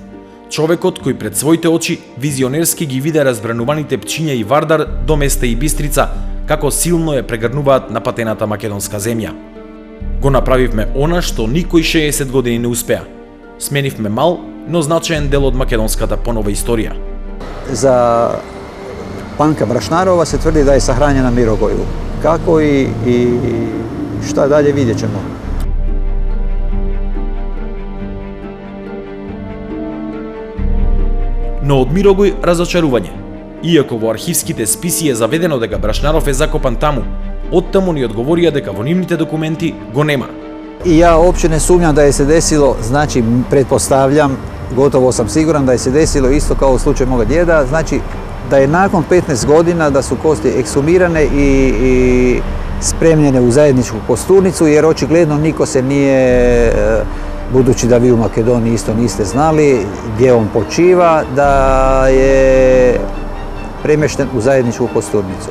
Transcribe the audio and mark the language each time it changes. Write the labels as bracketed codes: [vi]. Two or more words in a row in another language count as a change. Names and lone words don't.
[mk] Човекот кој пред своите очи визионерски ги виде разбрануваните Пчиња и Вардар до Места и Бистрица, како силно ја прегрнуваат напатената македонска земја. Го направивме она што никој 60 години не успеа. Сменивме мал, но значаен дел од македонската понова историја. [hr] Za Panka Brašnarova se tvrdi da je sahranjen na Mirogoju. Kako i šta dalje vidjet ćemo. [mk] Но од Мирогој разочарување. Иако во архивските списи е заведено дека Брашнаров е закопан таму, оттаму ни одговорија дека во нивните документи го нема. [hr] I ja uopće ne sumnjam da je se desilo, znači pretpostavljam, gotovo sam siguran da je se desilo isto kao u slučaju moga djeda, znači da je nakon 15 godina da su kosti ekshumirane i spremljene u zajedničku kosturnicu, jer očigledno niko se nije, budući da vi u Makedoniji isto niste znali gdje on počiva, da je premješten u zajedničku kosturnicu.